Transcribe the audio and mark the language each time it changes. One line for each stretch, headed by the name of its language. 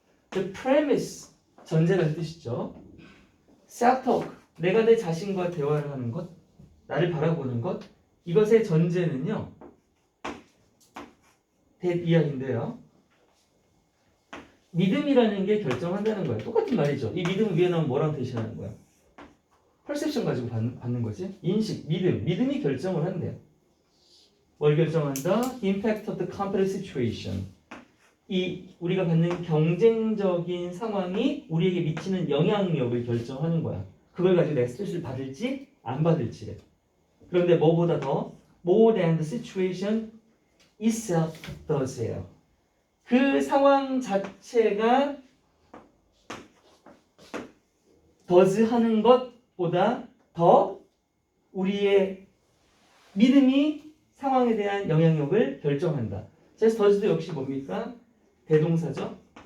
English: The premise,
Korean: 전제라는 뜻이죠. self-talk, 내가 내 자신과 대화를 하는 것, 나를 바라보는 것, 이것의 전제는요. 이야기인데요. 믿음이라는 게 결정한다는 거예요. 똑같은 말이죠. 이 믿음 위에 나오면 뭐랑 대신하는 거야? perception 가지고 받는 거지. 인식, 믿음이 결정을 한대요. 뭘 결정한다?
English: Impact of the competitive situation.
Korean: 이 우리가 받는 경쟁적인 상황이 우리에게 미치는 영향력을 결정하는 거야. 그걸 가지고 내가 스트레스를 받을지 안 받을지래. 그런데 뭐보다 더
English: more than the situation itself does예요.
Korean: 그 상황 자체가 does 하는 것보다 더 우리의 믿음이 상황에 대한 영향력을 결정한다. 그래서 does도 역시 뭡니까? 대동사죠.